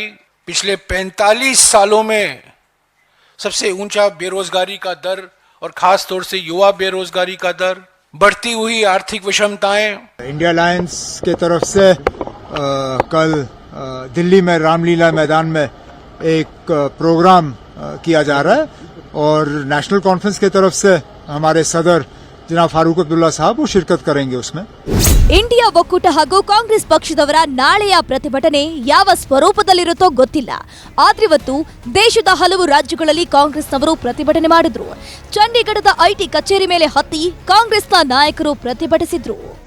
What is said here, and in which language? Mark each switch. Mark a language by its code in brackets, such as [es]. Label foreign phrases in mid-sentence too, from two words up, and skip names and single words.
[hi] पिछले 45 सालों में सबसे ऊंचा बेरोजगारी का दर और खास तौर से युवा बेरोजगारी का दर, बढ़ती हुई आर्थिक विषमताएं. इंडिया अलायंस के तरफ से कल दिल्ली में रामलीला मैदान में एक प्रोग्राम किया जा रहा है और नेशनल कॉन्फ्रेंस की तरफ से हमारे सदर जनाब फारूक अब्दुल्ला साहब वो शिरकत करेंगे उसमें. [kn] ಇಂಡಿಯಾ ಒಕ್ಕೂಟ ಹಾಗೂ ಕಾಂಗ್ರೆಸ್ ಪಕ್ಷದವರ ನಾಳೆಯ ಪ್ರತಿಭಟನೆ ಯಾವ ಸ್ವರೂಪದಲ್ಲಿರುತ್ತೋ ಗೊತ್ತಿಲ್ಲ. ಆದ್ರಿವತ್ತು ದೇಶದ ಹಲವು ರಾಜ್ಯಗಳಲ್ಲಿ ಕಾಂಗ್ರೆಸ್ನವರು ಪ್ರತಿಭಟನೆ ಮಾಡಿದ್ರು. ಚಂಡೀಗಢದ ಐಟಿ ಕಚೇರಿ ಮೇಲೆ ಹತ್ತಿ ಕಾಂಗ್ರೆಸ್ನ ನಾಯಕರು ಪ್ರತಿಭಟಿಸಿದ್ರು.